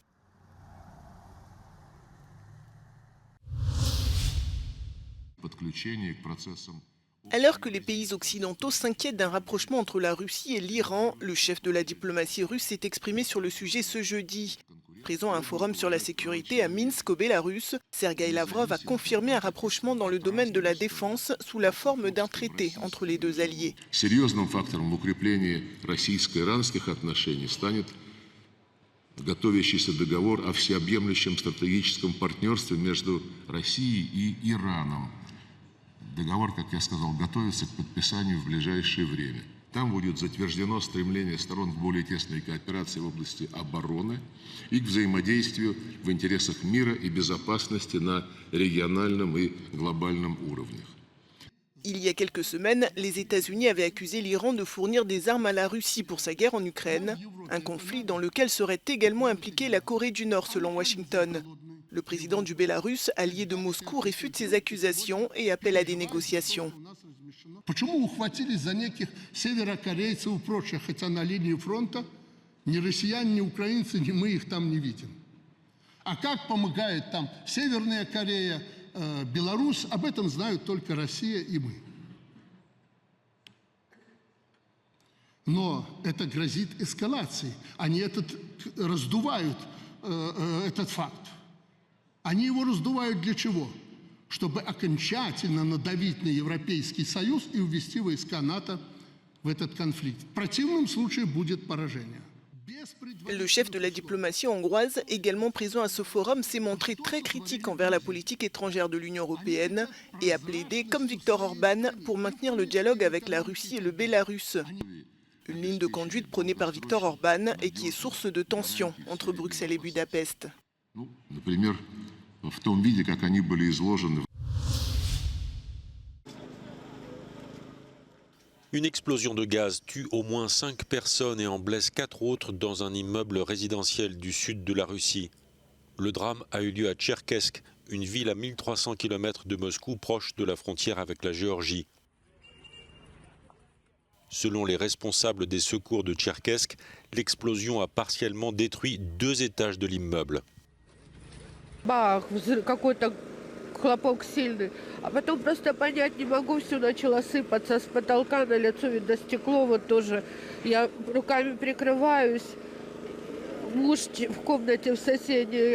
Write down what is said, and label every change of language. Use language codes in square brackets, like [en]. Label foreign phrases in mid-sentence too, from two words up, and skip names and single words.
[fr] Alors que les pays occidentaux s'inquiètent d'un rapprochement entre la Russie et l'Iran, le chef de la diplomatie russe s'est exprimé sur le sujet ce jeudi. Présent à un forum sur la sécurité à Minsk, au Bélarus, Sergueï Lavrov a confirmé un rapprochement dans le domaine de la défense sous la forme d'un traité entre les deux alliés. [ru] Серьезным фактором в укреплении российско-иранских отношений станет готовящийся договор о всеобъемлющем стратегическом партнерстве между Россией и Ираном. Договор, как я сказал, готовится к подписанию в ближайшее время. Там будет затверждено стремление сторон к более тесной кооперации в области обороны и к взаимодействию в интересах мира и безопасности на региональном и глобальном уровнях. [fr] Il y a quelques semaines, les États-Unis avaient accusé l'Iran de fournir des armes à la Russie pour sa guerre en Ukraine, un conflit dans lequel serait également impliquée la Corée du Nord selon Washington. Le président du Bélarus, allié de Moscou, réfute ces accusations et appelle à des négociations. [ru] Почему ухватились за неких северокорейцев и прочих, хотя на линии фронта ни россияне, ни украинцы, ни мы их там не видим? А как помогает там Северная Корея, Беларусь, об этом знают только Россия и мы. Но это грозит эскалацией. Они раздувают этот факт. Они его раздувают для чего? Чтобы окончательно надавить на Европейский Союз и увести войска НАТО в этот конфликт. В противном случае будет поражение. [fr] Le chef de la diplomatie hongroise, également présent à ce forum, s'est montré très critique envers la politique étrangère de l'Union européenne et a plaidé, comme Viktor Orban, pour maintenir le dialogue avec la Russie et le Bélarus. Une ligne de conduite prônée par Viktor Orban et qui est source de tensions entre Bruxelles et Budapest. [ru] В том виде, как они были изложены. [fr] Une explosion de gaz tue au moins 5 personnes et en blesse 4 autres dans un immeuble résidentiel du sud de la Russie. Le drame a eu lieu à Tcherkesk, une ville à 1300 km de Moscou, proche de la frontière avec la Géorgie. Selon les responsables des secours de Tcherkesk, l'explosion a partiellement détruit 2 étages de l'immeuble. [ru] Бах, какой-то хлопок сильный. А потом просто понять не могу, все начало сыпаться с потолка на лицо, видно, стекло вот тоже. Я руками прикрываюсь, муж в комнате в соседней.